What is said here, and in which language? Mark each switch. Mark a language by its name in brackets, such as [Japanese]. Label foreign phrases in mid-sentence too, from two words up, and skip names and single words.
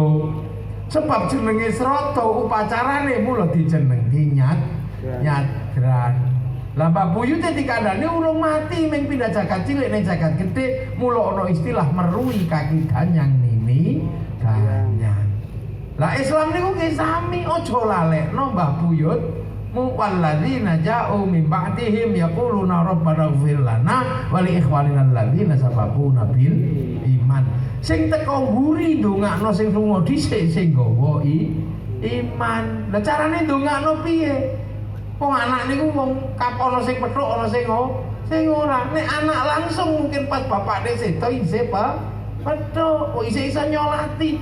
[Javanese] Sebab jenenge srada upacarane mula dijenengi nyadran. Lah mbah buyute dikandhani urung mati ming pindah jagat cilik ning jagat gedhe, mula ana istilah merui kaki danyang nini danyang. Lah Islam niku ki sami, aja lalekno mbah buyut [Arabic] والذين جاءوا من بعدهم يقولون ربنا اغفر لنا ولإخواننا الذين سبقونا بالإيمان. [Javanese] Sing teko mburi ndongakno sing lunga dhisik sing nggawa iman. Lah carane ndongakno piye? Wong anak niku wong ana sing pethuk ana sing ora. Nek anak langsung mungkin pas bapakne sedo isih pethuk, kok isih iso nyolati.